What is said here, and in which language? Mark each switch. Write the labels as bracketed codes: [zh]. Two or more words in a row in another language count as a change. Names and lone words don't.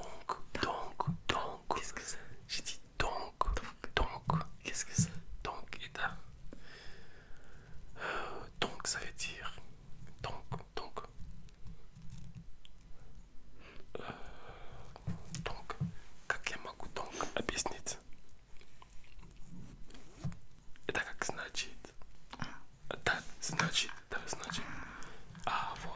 [fr] Qu'est-ce que c'est? J'ai dit donc. Qu'est-ce que c'est? Donc, et là. Donc, ça veut dire. Donc. Donc. [ru] Как я могу donc объяснить? Это как значит. Да, значит.